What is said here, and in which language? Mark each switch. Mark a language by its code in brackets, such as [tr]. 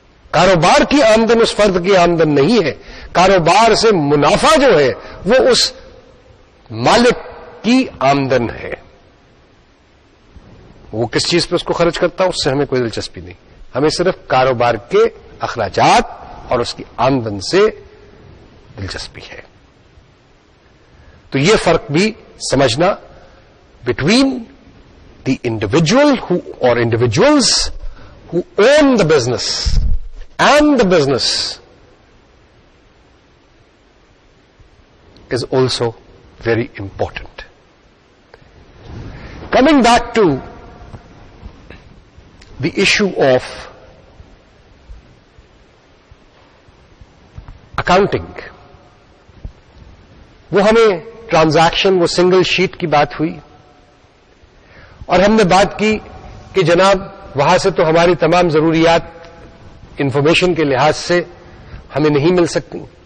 [ur] کاروبار کی آمدن اس فرد کی آمدن نہیں ہے. کاروبار سے منافع جو ہے وہ اس مالک کی آمدن ہے. وہ کس چیز پہ اس کو خرچ کرتا ہے اس سے ہمیں کوئی دلچسپی نہیں. ہمیں صرف کاروبار کے اخراجات اور اس کی آمدن سے دلچسپی ہے. تو یہ فرق بھی سمجھنا [en] Between the individual اور individuals who own the business and the business is also very important. Coming back to the issue of accounting, [ur] وہ ہمیں ٹرانزیکشن، وہ سنگل شیٹ کی بات ہوئی اور ہم نے بات کی کہ جناب وہاں سے تو ہماری تمام ضروریات انفارمیشن کے لحاظ سے ہمیں نہیں مل سکتی.